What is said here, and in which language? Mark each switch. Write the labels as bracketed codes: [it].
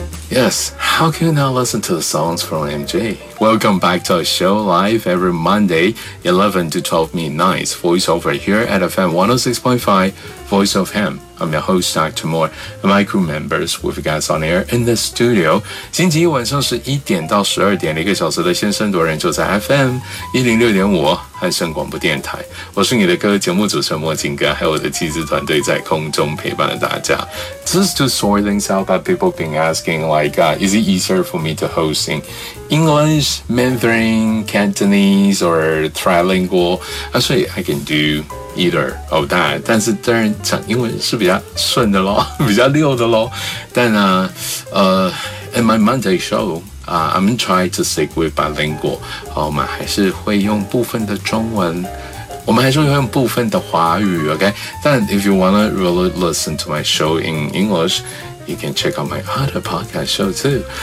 [en] Yes, how can you not listen to the songs from MJ? Welcome back to our show live every Monday, 11 to 12 midnight. Voice over here at FM 106.5, Voice of Ham. I'm your host, Dr. Moore, and my crew members with you guys on air in the studio. [zh] 星期一晚上是1点到12点，一个小时的先声夺人就在 FM 106.5汉声广播电台。我是你的歌节目主持人莫金哥，还有我的机制团队在空中陪伴了大家。 [en] Just to sort things out that people been asking, like, is it easier for me to host in English, Mandarin, Cantonese, or trilingual? Actually, I can do either of that. [zh] 但是当然讲英文是比较顺的咯，比较溜的咯。但呢， [en] in my Monday show,I'm trying to stick with bilingual. [zh] 我们还是会用部分的中文，我们还是会用部分的华语 ，OK? [en] 但 if you wanna really listen to my show in English, you can check out my other podcast show too.